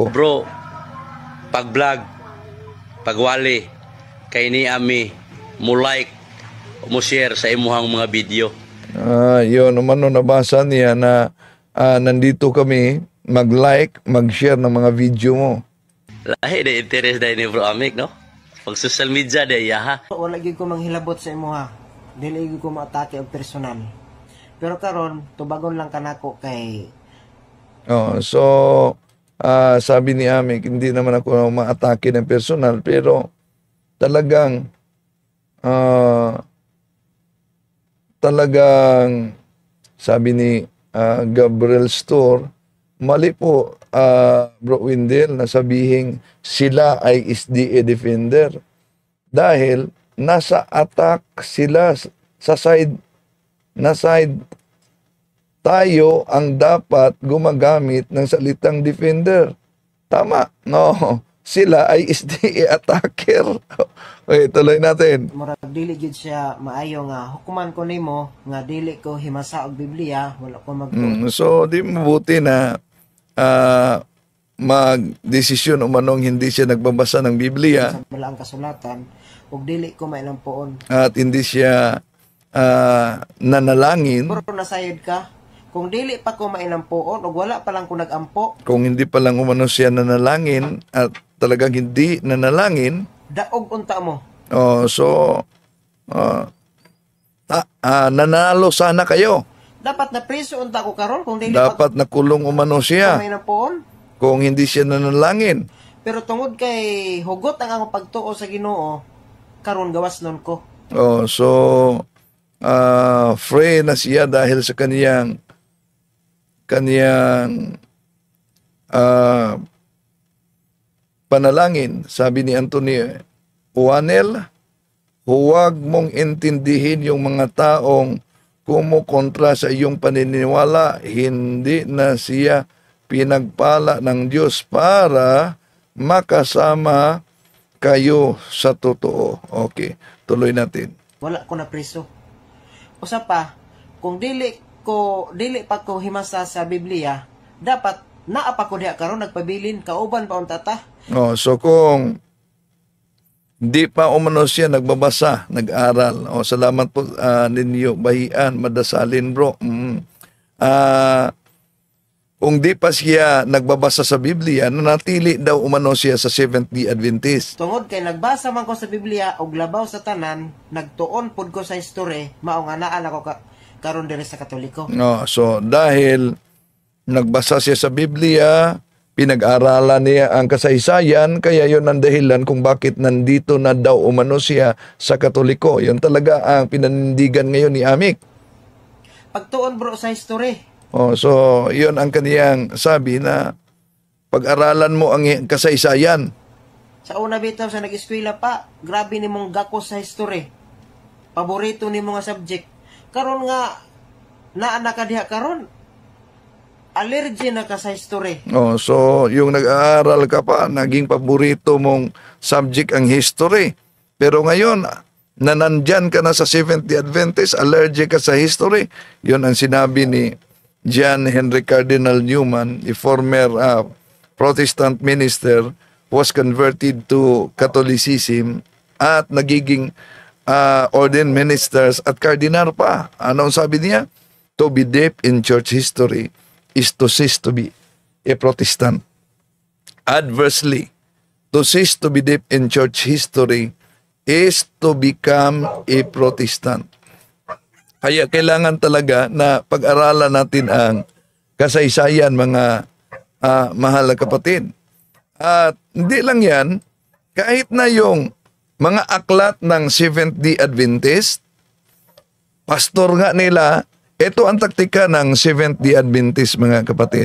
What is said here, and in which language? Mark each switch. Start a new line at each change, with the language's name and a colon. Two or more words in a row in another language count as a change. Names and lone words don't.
Cebuano: bro pag-vlog pagwali kay ni ami mo like mo share sa imuhang mga video.
Filipino: Yun, umano nabasa niya na nandito kami mag-like, mag-share ng mga video mo.
Cebuano: Lahi na interest dahil ni Bro Amik, no? Pag social media dahil ha. Wala gyud ko manghilabot sa imo ha. Dili gyud ko maatake og personal. Pero karon tubagon lang kanako kay
Filipino: Oh, so sabi ni Amik, hindi naman ako maatake ng personal, pero talagang sabi ni Gabriel Store, mali po Bro Windel na sabihin sila ay SDA defender dahil nasa attack sila sa side tayo ang dapat gumagamit ng salitang defender. Tama, no? Sila ay SDA attacker. Okay, tuloy natin.
Cebuano: murag dili gyud siya maayo nga hukuman ko nimo nga dili ko himasa og Biblia, wala ko
Filipino: So, di mabuti na mag-desisyon umanong hindi siya nagbabasa ng Biblia
Cebuano: sa balaang kasulatan ug dili ko mainampuon.
Filipino: at hindi siya nanalangin.
Cebuano: Pero nasayod ka, kung dili pa ko mainampuon ug wala pa lang ko nagampo,
Filipino: Kung hindi pa lang umano siya nanalangin at talagang hindi nanalangin,
Cebuano: daog unta mo.
Filipino: so nanalo sana kayo.
Cebuano: Dapat na preso unta ko karon kung dili
Filipino: Dapat nakulong umano
Cebuano: pa ko
Filipino: siya
Cebuano: mainampuon.
Filipino: kung hindi siya nanalangin.
Cebuano: Pero tungod kay hugot ang akong pagtuo sa Ginoo, karon gawas nun ko.
Filipino: So free na siya dahil sa kaniyang panalangin. Sabi ni Anthony Juanel, huwag mong intindihin yung mga taong kumukontra sa iyong paniniwala. Hindi na siya pinagpala ng Diyos para makasama kayo sa totoo. Okay, tuloy natin.
Cebuano: Wala ko na preso. Usa pa, kung dili pa ko himasa sa Biblia, dapat naa pa ko diha karon nagpabilin kauban pa unta ta.
Filipino: Oh, so kung di pa umano siya nagbabasa, nag-aral. Oh, salamat po ninyo, bahian, madasalin bro. Kung di pa siya nagbabasa sa Biblia, nanatili daw umano siya sa Seventh-day Adventist.
Cebuano: Tungod kay nagbasa man ko sa Biblia og labaw sa tanan, nagtuon pud ko sa history, mao nga naa na ko karon diri sa Katoliko.
Filipino: No, so dahil nagbasa siya sa Biblia, pinag-aralan niya ang kasaysayan, kaya yon ang dahilan kung bakit nandito na daw umano siya sa Katoliko. Yon talaga ang pinanindigan ngayon ni Amik.
Cebuano: Pagtuon bro sa history,
Filipino: So yon ang kaniyang sabi na pag-aralan mo ang kasaysayan.
Cebuano: sa una bitaw sa nag-eskwela pa, grabe nimong gako sa history. Paborito nimo nga subject. Karon nga naa na ka diha karon, allergy na ka sa history.
Filipino: So yung nag-aaral ka pa, naging paborito mong subject ang history. Pero ngayon, na nandyan ka na sa Seventh-day Adventist, allergic ka sa history. Yun ang sinabi ni John Henry Cardinal Newman,
English: a former Protestant minister, was converted to Catholicism
Filipino: at nagiging
English: ordained ministers
Filipino: at cardinal pa. Ano ang sabi niya?
English: To be deep in church history is to cease to be a Protestant. Adversely, to cease to be deep in church history is to become a Protestant.
Filipino: Kaya kailangan talaga na pag-aralan natin ang kasaysayan, mga mahal na kapatid. At hindi lang yan, kahit na yung mga aklat ng Seventh-day Adventist, pastor nga nila, ito ang taktika ng Seventh-day Adventist, mga kapatid.